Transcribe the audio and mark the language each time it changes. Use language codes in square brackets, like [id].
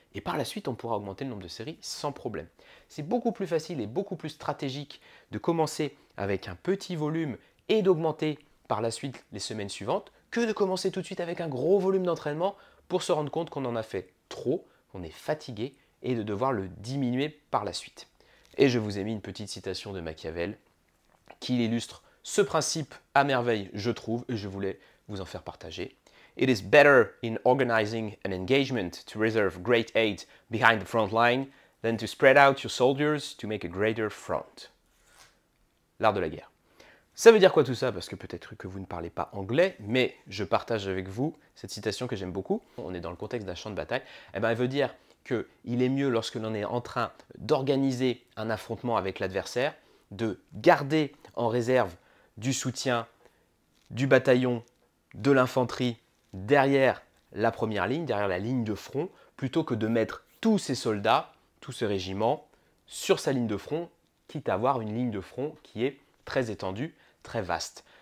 [fr] Et par la suite, on pourra augmenter le nombre de séries sans problème. C'est beaucoup plus facile et beaucoup plus stratégique de commencer avec un petit volume et d'augmenter par la suite les semaines suivantes que de commencer tout de suite avec un gros volume d'entraînement pour se rendre compte qu'on en a fait trop, qu'on est fatigué et de devoir le diminuer par la suite. Et je vous ai mis une petite citation de Machiavel qui illustre ce principe à merveille, je trouve, et je voulais vous en faire partager. [en] It is better in organizing an engagement to reserve great aid behind the front line than to spread out your soldiers to make a greater front. [fr] L'art de la guerre. Ça veut dire quoi tout ça? Parce que peut-être que vous ne parlez pas anglais, mais je partage avec vous cette citation que j'aime beaucoup. On est dans le contexte d'un champ de bataille. Elle veut dire qu'il est mieux lorsque l'on est en train d'organiser un affrontement avec l'adversaire, de garder en réserve du soutien du bataillon, de l'infanterie, derrière la première ligne, derrière la ligne de front, plutôt que de mettre tous ces soldats, tout ce régiment, sur sa ligne de front, quitte à avoir une ligne de front qui est très étendue, très vaste.